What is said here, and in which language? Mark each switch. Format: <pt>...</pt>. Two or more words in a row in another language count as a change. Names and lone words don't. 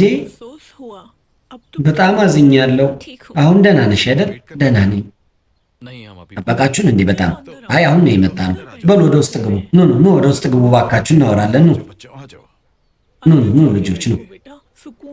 <hi>अफसोस हुआ अब तो</hi> <am>በጣም አዝኛለሁ።</am> <hi>ठीक हूँ।</hi> <am>አሁን ደህና ነሽ አይደል? ደህና ነኝ።</am> <hi>नहीं हम अभी</hi> <am>ጠበቃችሁን እንዴ? በጣም አይ አሁን ነው የመጣ ነው። በሉ ወደ ውስጥ ግቡ። ኑ ኑ ኑ ወደ ውስጥ ግቡ ባካችሁ፣ እናወራለን። ኑ</am> <hi>बच्चों आ जाओ।</hi> <am>ኑ ኑ ልጆች ኑ</am> <hi>बेटा सुकून</hi>